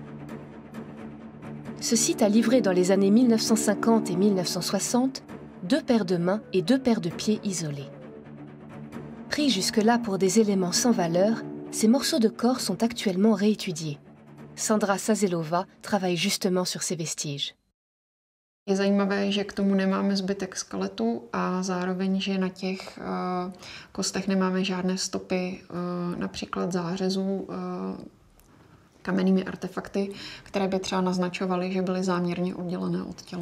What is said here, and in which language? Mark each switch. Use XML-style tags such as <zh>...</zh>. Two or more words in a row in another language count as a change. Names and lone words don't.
<fr>Ce site a livré dans les années 1950 et 1960 2 paires de mains et 2 paires de pieds isolés. Pris jusque-là pour des éléments sans valeur, ces morceaux de corps sont actuellement réétudiés. Sandra Sazelova travaille justement sur ces vestiges.</fr> <cs>Je zajímavé, že k tomu nemáme zbytek skeletu a zároveň, že na těch kostech nemáme žádné stopy, například zářezů kamennými artefakty, které by třeba naznačovaly, že byly záměrně oddělené od těla.</cs>